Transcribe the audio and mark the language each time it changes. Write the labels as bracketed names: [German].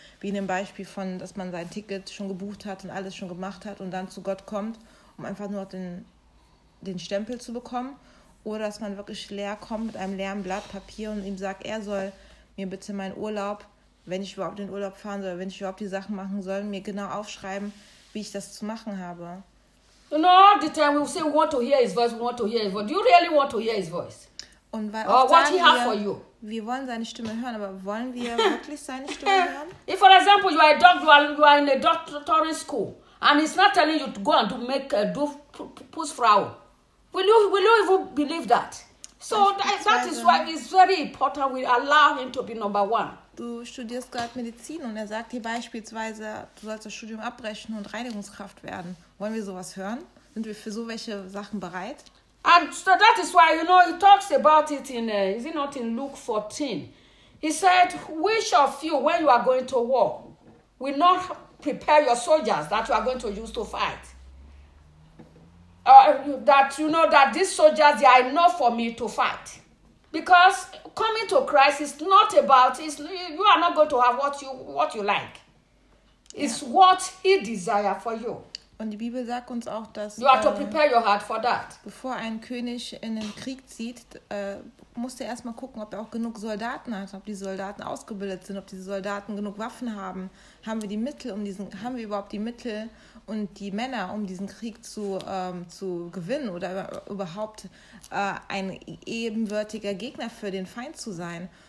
[German] Wie in dem Beispiel von, dass man sein Ticket schon gebucht hat und alles schon gemacht hat und dann zu Gott kommt, um einfach nur den Stempel zu bekommen. Oder dass man wirklich leer kommt mit einem leeren Blatt Papier und ihm sagt, er soll mir bitte meinen Urlaub, wenn ich überhaupt in den Urlaub fahren soll, wenn ich überhaupt die Sachen machen soll, mir genau aufschreiben, wie ich das zu machen habe. [English] And all the time we say we want to hear his voice, we want to hear his voice. Do you really want to hear his voice? [German] Und weil oft [English] what he has for you? [German] Wir wollen seine Stimme hören, aber wollen wir wirklich seine Stimme hören? [English] If, for example, you are a doctor, you are in a doctoral school, and he's not telling you to go and do Pussfrau. Will you even believe that? So that is why it's very important we allow him to be number one. [German] Du studierst gerade Medizin und er sagt dir beispielsweise, du sollst das Studium abbrechen und Reinigungskraft werden. Wollen wir sowas hören? Sind wir für so welche Sachen bereit? [English] And so that is why, you know, he talks about it in, is it not in Luke 14? He said, which of you, when you are going to war, will not prepare your soldiers that you are going to use to fight? That you know that these soldiers, they are enough for me to fight. Because coming to Christ is not about, you are not going to have what you like. It's yeah. What he desires for you. [German] Und die Bibel sagt uns auch, dass [English] you have to prepare your heart for that. [German] Bevor ein König in den Krieg zieht, muss er erstmal gucken, ob er auch genug Soldaten hat, ob die Soldaten ausgebildet sind, ob diese Soldaten genug Waffen haben. Haben wir überhaupt die Mittel und die Männer, um diesen Krieg zu gewinnen oder überhaupt ein ebenbürtiger Gegner für den Feind zu sein?